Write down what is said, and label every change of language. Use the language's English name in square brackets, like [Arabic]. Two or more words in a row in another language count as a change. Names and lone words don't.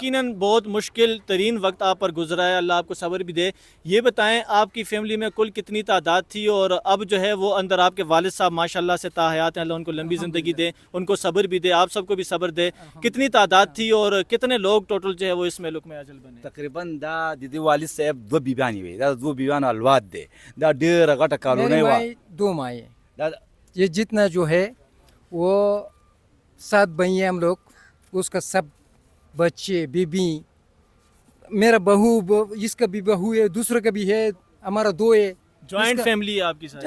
[Urdu] یقیناً بہت مشکل ترین وقت آپ پر گزرا ہے، اللہ آپ کو صبر بھی دے. یہ بتائیں آپ کی فیملی میں کل کتنی تعداد تھی، اور اب جو ہے وہ اندر آپ کے والد صاحب ماشاءاللہ سے تاحیات ہیں، اللہ ان کو لمبی زندگی دے، ان کو صبر بھی دے، آپ سب کو بھی صبر دے. کتنی تعداد تھی اور کتنے لوگ ٹوٹل جو ہے وہ اس میں لک میں اجل بنے? [Pashto] تقریبا دا د دې والد صاحب دوه بیبیانې وي، دا دوه بیبیانو اولاد دی، دا ډېره غټه کالونۍ [Urdu] मेरी [Pashto] وه. [Urdu] ماں دو مائیں ہیں. [Pashto] دا [Urdu] یہ جتنا جو ہے وہ 7 بھائی ہیں ہم لوگ، اس کا سب بچے بیوی، میرا اس کا بھی بہو ہے، دوسرے کا بھی ہے، ہمارا 2 ہے. जॉइंट اس کا-- فیملی ہے آپ کی ساری?